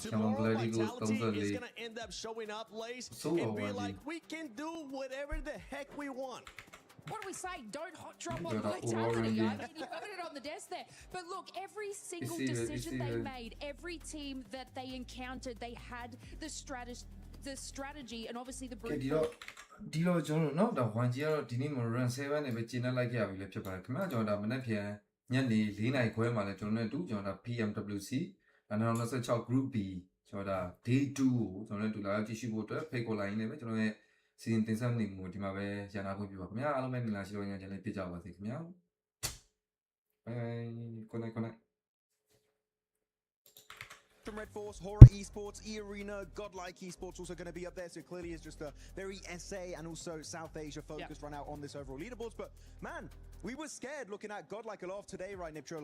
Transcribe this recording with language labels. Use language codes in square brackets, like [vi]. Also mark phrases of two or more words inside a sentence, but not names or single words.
[en] Tomorrow, Vitality is going to end up showing up, Lace, and be like, we can do whatever the heck we want. What do we say? Don't hot drop on Vitality. I mean, you heard it on the desk there. But look, every single decision they made, every team that they encountered, they had the strategy, and obviously the brute. [my] ဒီတော့ကျွန်တော်နော်ဒါ1 G ကတော့ဒီနေ့မှာ run 7နဲ့ပဲကျင်းနေလိုက်ခဲ့ရပြီလေဖြစ်ပါတယ်ခင်ဗျာကျွန်တော်ဒါမနေ့ပြန်ညနေ4နာရီခွဲမှာလဲကျွန်တော်နဲ့တူကျွန်တော်ဒါ PMWC 2026 Group B ကျွန်တော်ဒါ Day 2ကိုကျွန်တော်နဲ့တူလာကြည့်ရှုဖို့အတွက်ဖိတ်ခေါ်လိုက်ရင်းနဲ့ပဲကျွန်တော်ရဲ့စီစဉ်တင်ဆက်နေမှုဒီမှာပဲရန်နာခွင့်ပြုပါခင်ဗျာအားလုံးပဲမင်္ဂလာရှိတော်ညချင်လေးပြကြပါစေခင်ဗျာ Bye. [en] Good night. from Red Force, Horror Esports, E-Arena, Godlike Esports also going to be up there. So it clearly is just a very SA and also South Asia focused run out on this overall leaderboards. But man, we were scared looking at Godlike a lot of today, right, Niptro?